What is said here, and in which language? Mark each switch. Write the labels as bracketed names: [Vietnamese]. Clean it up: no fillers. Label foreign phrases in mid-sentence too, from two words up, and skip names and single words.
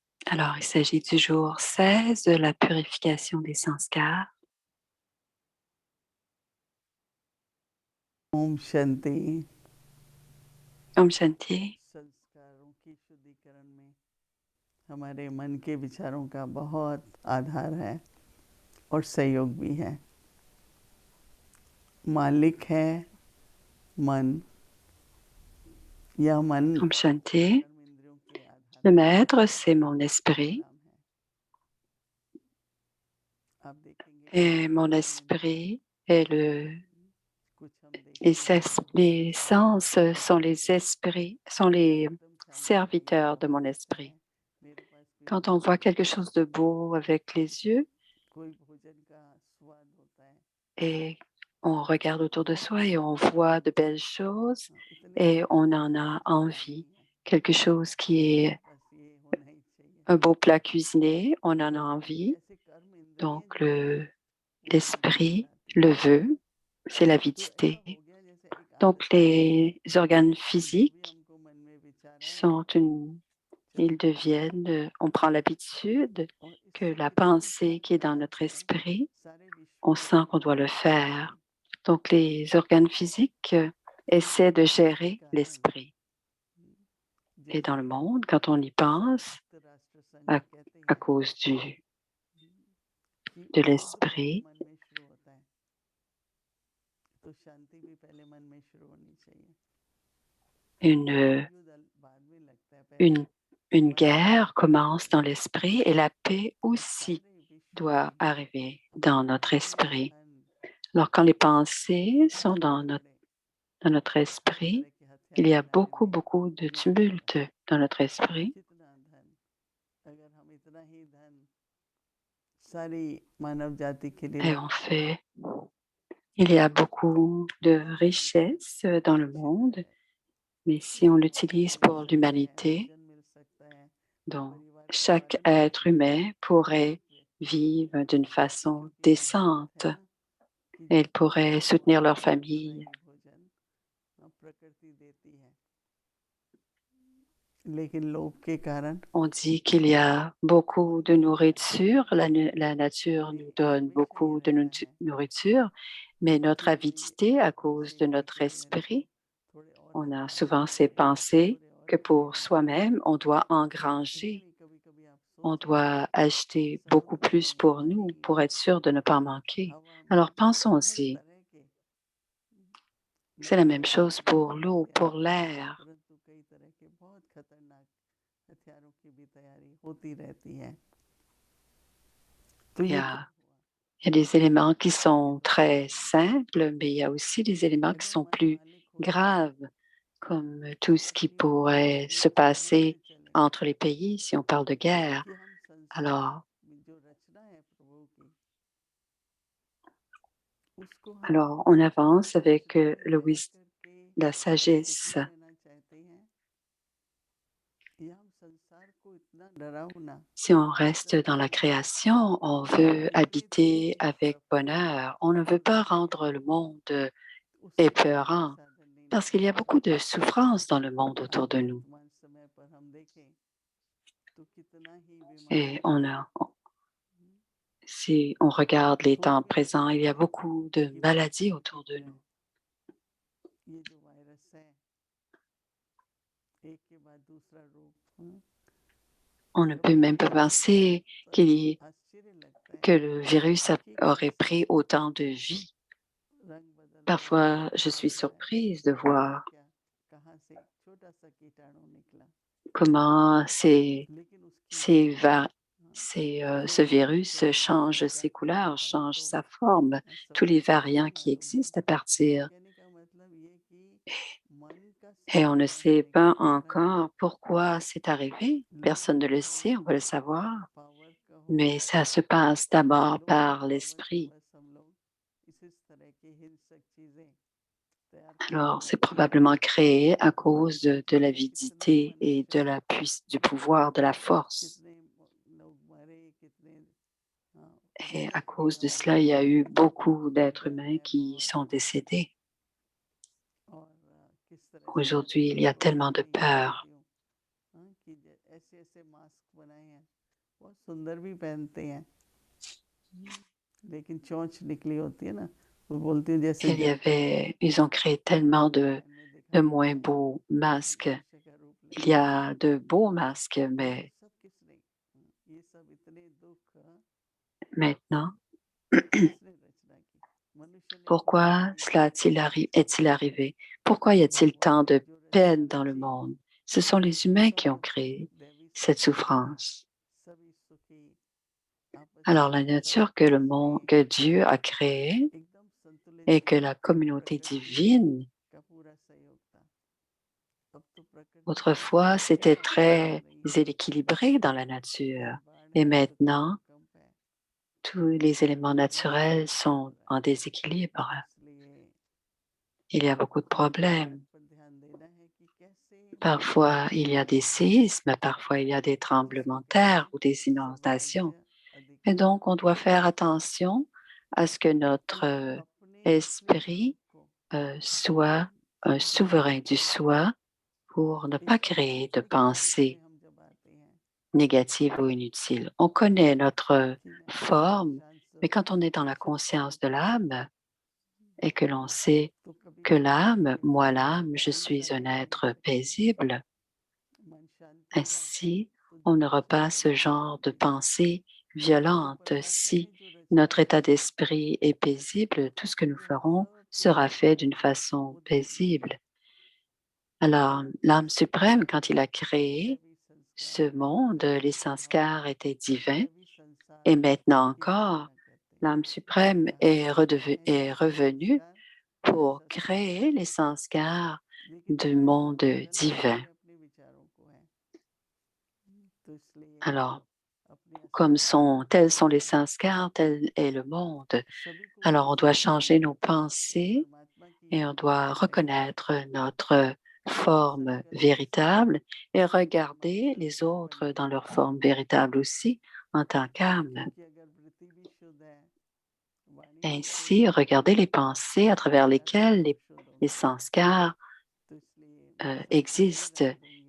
[French] Alors, il s'agit du jour 16 de la purification des sanskars. [Hindi] ओम शांति। ओम शांति. संस्कारों की शुद्धिकरण में हमारे मन के विचारों का बहुत आधार है और सहयोग भी है। मालिक है मन, यह मन ओम शांति. कर्म इंद्रियों के आधार [French] Le [Hindi] पर [French] maître, c'est mon esprit. [Hindi] प्रोग्राम है। आप देखेंगे [French] Et mon esprit est [Hindi] कुछ हम देखेंगे [French] les sens sont les esprits, sont les [Hindi] एकदम शांति प्रिय [French] serviteurs de [Hindi] भाव [French] mon [Hindi] होता [French] esprit. [Hindi] है। मेरे पास कोई [French] Quand on voit quelque chose de beau avec les yeux [Hindi] कोई भोजन का स्वाद होता है, [French] et on regarde autour de soi et on voit de belles choses [Hindi] इतने [French] et [Hindi] सारे [French] on en [Hindi] भोजन [French] a [Hindi] की [French] envie. [Hindi] कमी है। [French] Quelque chose qui est [Hindi] बस ये होना ही चाहिए। [French] un beau plat cuisiné, on en a envie. [Hindi] ऐसे कर्म इंद्रिय [French] Donc, [Hindi] जो है वो शांति [French] l'esprit [Hindi] कराती [French] le [Hindi] है। [French] veut, c'est [Hindi] तो ऐसा [French] l'avidité. [Hindi] हो गया जैसे एक [French] Donc, [Hindi] आदत सी बन गई [French] les organes [Hindi] कि जो भी [French] physiques [Hindi] हमको मन में विचार आए [French] sont ils [Hindi] चलते हैं। [French] deviennent, on prend l'habitude [Hindi] और [French] que [Hindi] इससे [French] la [Hindi] एकदम [French] pensée qui est dans [Hindi] शांति [French] notre [Hindi] से [French] esprit, [Hindi] सारे विश्व [French] on [Hindi] में [French] sent qu'on doit le [Hindi] चलती [French] faire. [Hindi] रहती। [French] Donc, les organes physiques essaient de [Hindi] इसके [French] gérer [Hindi] कारण [French] l'esprit. Et dans [Hindi] जैसे [French] le monde, quand on y pense, [Hindi] संयुक्त राष्ट्र संघ [French] à, [Hindi] कहते [French] à [Hindi] हैं [French] cause [Hindi] कि [French] de [Hindi] युद्ध पहले [French] l'esprit, [Hindi] मन में शुरू होता है, तो शांति भी पहले मन में शुरू होनी चाहिए। [French] une, [Hindi] युद्ध बाद में लगता है, पहले [French] une, une [Hindi] मन में [French] guerre [Hindi] शांति होनी [French] commence dans [Hindi] चाहिए। [French] l'esprit et la paix [Hindi] तो [French] aussi [Hindi] सारे विश्व [French] doit [Hindi] में [French] arriver dans [Hindi] हमारे [French] notre [Hindi] मन [French] esprit. [Hindi] धन [French] Alors, quand les pensées sont [Hindi] बहुत बड़े [French] dans notre [Hindi] तरह [French] esprit, [Hindi] तरह के [French] il [Hindi] हथियार [French] y a [Hindi] बनाने [French] beaucoup, [Hindi] में [French] beaucoup de [Hindi] निपुण होता [French] tumulte [Hindi] है। [French] dans notre esprit. [Hindi] कितना धन, अगर हम इतना ही धन सारी मानव जाति के लिए [French] Et en fait, il y a beaucoup de richesses dans le monde, mais si on l'utilise [Hindi] मिल [French] pour [Hindi] सकता है, [French] l'humanité, [Hindi] भोजन मिल सकता है, [French] donc [Hindi] परिवार का [French] chaque [Hindi] पालन [French] être [Hindi] पोषण कर [French] humain [Hindi] सकते हैं [French] pourrait [Hindi] एक व्यक्ति, [French] vivre d'une façon [Hindi] क्योंकि कहावत [French] décente. [Hindi] है ना कि [French] Et [Hindi] जो [French] ils pourraient [Hindi] भोजन [French] soutenir leur [Hindi] बनाएगा उतना [French] famille. [Hindi] ही भोजन प्रकृति देती है। लेकिन लोभ के कारण [French] On dit qu'il y a beaucoup de nourriture, la nature [Hindi] ये [French] nous donne [Hindi] हमेशा ये [French] beaucoup de [Hindi] रहता है [French] nourriture, mais notre [Hindi] कि [French] avidité, à cause [Hindi] पैसे [French] de [Hindi] के [French] notre [Hindi] लिए मेरे को [French] esprit, [Hindi] थोड़े और [French] on a [Hindi] कमाने [French] souvent ces [Hindi] पड़ेंगे, [French] pensées [Hindi] थोड़े और [French] que [Hindi] करने [French] pour [Hindi] पड़ेंगे। [French] soi-même, on doit [Hindi] इतने [French] engranger, [Hindi] में कभी कभी आप [French] on [Hindi] सोच लेते [French] doit [Hindi] हैं कि [French] acheter beaucoup [Hindi] समुद्र [French] plus [Hindi] में, [French] pour [Hindi] पानी [French] nous, [Hindi] में, [French] pour être sûr de ne pas manquer. [Hindi] हवा में, [French] Alors [Hindi] हर [French] pensons-y, [Hindi] तरह के [French] c'est la même [Hindi] नौसेनाओं [French] chose [Hindi] के [French] pour [Hindi] बहुत [French] l'eau, [Hindi] हथियार [French] pour [Hindi] हैं, [French] l'air. [Hindi] परंतु कई तरह के बहुत खतरनाक हथियारों की भी तैयारी होती रहती है। तो [French] Il y [Hindi] ये क्या [French] a, [Hindi] हुआ [French] il y a des éléments qui [Hindi] कि [French] sont très [Hindi] भगवान [French] simples, mais il y a aussi des éléments qui [Hindi] अगर [French] sont [Hindi] मन [French] plus [Hindi] मालिक होता [French] graves, comme tout ce qui [Hindi] कि हम [French] pourrait [Hindi] एक [French] se [Hindi] समझ से [French] passer [Hindi] चलें [French] entre les pays si on parle de guerre. [Hindi] कि हम संसार [French] Alors, [Hindi] में जो रचना है प्रभु की, उसको हम [French] alors on avance avec [Hindi] उसको ग्रहण करके [French] la [Hindi] सुखी [French] sagesse. [Hindi] रहना चाहते हैं, या हम संसार को इतना डरावना, [French] Si on reste [Hindi] इतना [French] dans la création, on [Hindi] इतना [French] veut [Hindi] विपरीत [French] habiter avec [Hindi] सफल [French] bonheur. On ne veut pas rendre le monde [Hindi] उससे अच्छा कोई [French] épeurant [Hindi] साधन नहीं [French] parce qu'il y a [Hindi] निकलेगा। [French] beaucoup de souffrance dans le monde [Hindi] आज [French] autour de nous. [Hindi] वर्तमान समय पर हम देखें तो कितना ही [French] Et [Hindi] बीमारियों का [French] si on regarde les [Hindi] हो [French] temps [Hindi] गया [French] présents, il y a beaucoup de [Hindi] कि [French] maladies [Hindi] पता [French] autour de [Hindi] चलता [French] nous. [Hindi] है ये जो वायरस है एक के बाद दूसरा रूप, [French] On ne peut [Hindi] कभी [French] même [Hindi] कभी [French] pas [Hindi] तो [French] penser [Hindi] बहुत आश्चर्य लगता है [French] que le virus [Hindi] कि [French] aurait [Hindi] कैसे [French] pris autant de vie. [Hindi] रंग बदल रहा है, [French] Parfois, je [Hindi] रूप [French] suis [Hindi] बदल रहा है, [French] surprise de [Hindi] कैसे [French] voir [Hindi] क्या कहाँ से छोटा सा कीटाणु निकला, [French] comment [Hindi] लेकिन उसकी हाँ, [French] ce [Hindi] सोचने की [French] virus [Hindi] शक्ति है [French] change [Hindi] क्या [French] ses [Hindi] कर [French] couleurs, [Hindi] सकता है [French] change [Hindi] तो [French] sa forme, tous les [Hindi] सबको [French] variants [Hindi] नहीं [French] qui [Hindi] मालूम है। [French] existent à [Hindi] तो [French] partir. [Hindi] कहने का मतलब ये कि मन का [French] Et on ne [Hindi] संचालन [French] sait [Hindi] होने के [French] pas [Hindi] कारण [French] encore pourquoi c'est arrivé. Personne [Hindi] लोगों [French] ne le [Hindi] को [French] sait, on va le savoir. [Hindi] पावर कहो, [French] Mais ça se passe d'abord [Hindi] ग्लोबल [French] par [Hindi] पावर से [French] l'esprit. [Hindi] बस हम लोग इस तरह की हिंसक चीजें तैयार करते [French] Alors, c'est [Hindi] रहते हैं [French] probablement créé à cause de [Hindi] कितना [French] l'avidité et [Hindi] मनुष्य, [French] du pouvoir, de la force. [Hindi] कितने लोग मरे, कितने अभी [French] Et à [Hindi] तक भी [French] cause de [Hindi] हम [French] cela, il y [Hindi] देखते [French] a [Hindi] हैं [French] eu beaucoup d'êtres [Hindi] डर [French] humains [Hindi] है [French] qui [Hindi] बहुत, [French] sont décédés. [Hindi] और किस तरह से [French] Aujourd'hui, il y a [Hindi] तो [French] tellement de [Hindi] मैं ये [French] peur. [Hindi] देखती हूँ कि ऐसे ऐसे मास्क बनाए हैं बहुत सुंदर भी पहनते हैं, लेकिन चोंच निकली होती है ना, वो बोलती है जैसे [French] Ils ont créé tellement [Hindi] में [French] de [Hindi] दिखाई [French] moins [Hindi] देता है, [French] beaux masques. [Hindi] मनुष्य का रूप [French] Il y [Hindi] लेते हैं। [French] a de beaux masques, [Hindi] ये [French] mais [Hindi] सब किसने, ये सब इतने दुख [French] maintenant, [Hindi] किसने रचना की? मनुष्य ने तो [French] pourquoi [Hindi] बनाया ही [French] cela [Hindi] नहीं। [French] est-il arrivé? Pourquoi y a-t-il tant [Hindi] भगवान ने [French] de [Hindi] जो रचना [French] peine dans le [Hindi] रची, [French] monde? Ce sont les humains qui ont [Hindi] सब [French] créé [Hindi] दैवी [French] cette [Hindi] संतान, [French] souffrance. [Hindi] सभी सुखी, आपस [French] Alors, la [Hindi] में [French] nature que [Hindi] सबके [French] que [Hindi] स्नेह, [French] Dieu a créée [Hindi] एकदम संतुलित [French] et que [Hindi] था, [French] la communauté [Hindi] प्रकृति [French] divine, [Hindi] का पूरा सहयोग था। अब तो प्रकृति [French] autrefois, c'était [Hindi] सहयोग [French] très [Hindi] नहीं है, [French] équilibré dans la nature. [Hindi] हर बार [French] Et [Hindi] है सुख में [French] maintenant, [Hindi] भूकंप है, [French] tous les éléments [Hindi] बहुत [French] naturels [Hindi] कुछ हो [French] sont [Hindi] रहा [French] en [Hindi] है। [French] déséquilibre. [Hindi] इसलिए [French] Il y a beaucoup de [Hindi] हमको इस [French] problèmes. [Hindi] बात पर ध्यान देना है कि कैसे [French] Parfois, il y a des séismes, parfois, il y a des [Hindi] जिसको [French] tremblements de [Hindi] कहते [French] terre [Hindi] हैं [French] ou des inondations. [Hindi] स्वराज्य [French] Et [Hindi] अधिकार, [French] donc, on doit faire attention à ce que notre [Hindi] उनको अपने अपने [French] esprit [Hindi] स्वरूप को, [French] soit un souverain du soi pour ne pas [Hindi] इस [French] créer de [Hindi] आध्यात्मिक स्वरूप में [French] pensées [Hindi] हम जब आते हैं [French] négatives ou inutiles. On connaît notre [Hindi] कि मैं अपने [French] forme, [Hindi] शांत [French] mais [Hindi] स्वरूप [French] quand on est dans la [Hindi] सच [French] conscience [Hindi] स्वरूप [French] de [Hindi] में आते [French] l'âme [Hindi] हैं, [French] et que l'on sait [Hindi] तो कभी [French] que [Hindi] कभी [French] l'âme, [Hindi] ये [French] moi [Hindi] मन [French] l'âme, je [Hindi] अहिंसा [French] suis un [Hindi] का काम [French] être [Hindi] करता है। [French] paisible, [Hindi] मन शांत होगा [French] ainsi [Hindi] तो [French] on [Hindi] दुख [French] n'aura pas [Hindi] चिंता [French] ce [Hindi] नहीं [French] genre de [Hindi] रहेगी। [French] pensée [Hindi] तो [French] violente. [Hindi] परमात्मा [French] Si [Hindi] ने जो रचना [French] notre état [Hindi] की, [French] d'esprit est paisible, tout ce que nous [Hindi] तो हम [French] ferons [Hindi] सबके [French] sera [Hindi] लिए [French] fait d'une façon [Hindi] वो देवी [French] paisible. Alors, l'âme suprême, quand il a créé [Hindi] दैवी संस्कार, [French] ce monde, les [Hindi] भगवान [French] sanskars étaient divins, [Hindi] दैवी [French] et [Hindi] संसार [French] maintenant [Hindi] की [French] encore, [Hindi] स्थापना करते हैं। [French] l'âme suprême [Hindi] यहाँ पर लिखा है [French] est [Hindi] दैवी [French] revenue [Hindi] संस्कार [French] pour [Hindi] ऐसा सुंदर, [French] créer les sanskars [Hindi] लेकिन [French] du [Hindi] हर [French] monde [Hindi] जन्म [French] divin. [Hindi] अपने अपने विचारों को है, तो इसलिए [French] Alors, [Hindi] अपने [French] comme [Hindi] अस्तित्व को [French] tels sont les [Hindi] पहचानना, [French] sanskars, tel est le monde. [Hindi] सभी को [French] Alors, on doit [Hindi] पहचानना [French] changer nos [Hindi] कि [French] pensées [Hindi] परमात्मा की [French] et on doit [Hindi] पहचान [French] reconnaître notre [Hindi] ये [French] forme [Hindi] संकल्प कैसे [French] véritable et regarder [Hindi] मनुष्य [French] les [Hindi] रूपी [French] autres [Hindi] बनते [French] dans [Hindi] हैं, [French] leur forme véritable aussi en tant qu'âme. [Hindi] क्योंकि अगर वृत्ति भी शुद्ध है, वाणी भी शुद्ध [French] Ainsi, [Hindi] है, [French] regarder les pensées à travers [Hindi] विचार भी [French] lesquelles [Hindi] सब शुद्ध [French] les [Hindi] होंगे, [French] sanskars [Hindi] तो इसलिए वो संस्कार भी [French] existent. [Hindi] रहेंगे।